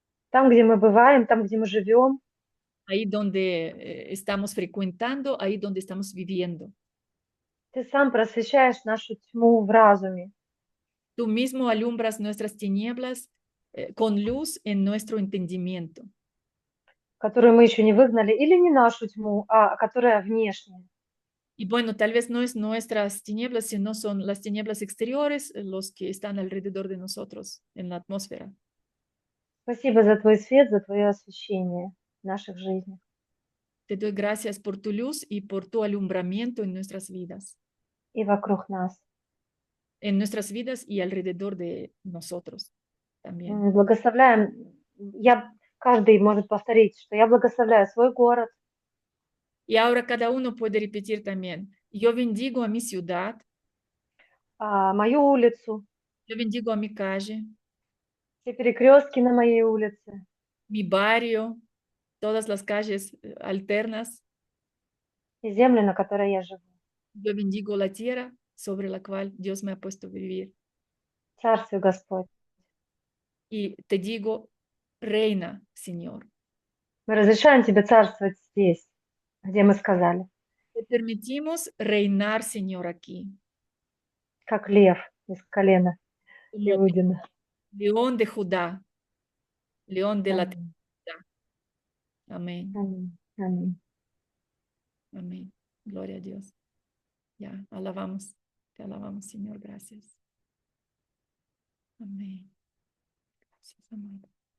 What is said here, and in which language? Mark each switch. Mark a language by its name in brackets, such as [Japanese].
[Russian] Там, где мы бываем, там, где мы живем, [Spanish] Ahí donde estamos frecuentando, ahí donde estamos viviendo. [Russian] Ты сам просвещаешь нашу тьму в разуме. [Spanish] Tú mismo alumbras nuestras tinieblas con luz en nuestro entendimiento. [Russian] Которую мы еще не выгнали, или не нашу тьму, а которая внешняя. [Spanish] Y bueno, tal vez no es nuestras tinieblas, sino son las tinieblas exteriores, los que están alrededor de nosotros en la atmósfera. [Russian] Спасибо за твой свет, за твое освещение в наших жизнях. [Spanish] Te doy gracias por tu luz y por tu alumbramiento en nuestras vidas, [Russian] И вокруг нас. [Spanish] y alrededor de nosotros también. [Russian] Благословляем. Каждый может повторить, что я благословляю свой город, [Spanish] Y ahora cada uno puede repetir también, yo bendigo a mi ciudad, [Russian] мою улицу, [Spanish] yo bendigo a mi calle, [Russian] все перекрестки на моей улице, [Spanish] mi barrio, todas las calles alternas. [Russian] и землю, на которой я живу. [Spanish] Yo bendigo la tierra sobre la cual Dios me ha puesto a vivir. [Russian] Царствие Господь. [Spanish] Y te digo, reina, Señor. [Russian] Мы разрешаем тебе царствовать здесь, где мы сказали, [Spanish] Te permitimos reinar, Señor, aquí. [Russian] как лев из колена [Spanish] Como [Russian] Иудина. [Spanish] león de Judá, león de la [Russian] Аминь. [Spanish] tierra. Amén, [Russian] Аминь. Аминь. [Spanish] amén. Gloria a Dios. Ya, alabamos. Te alabamos, Señor. Gracias. Amén. Gracias, amado.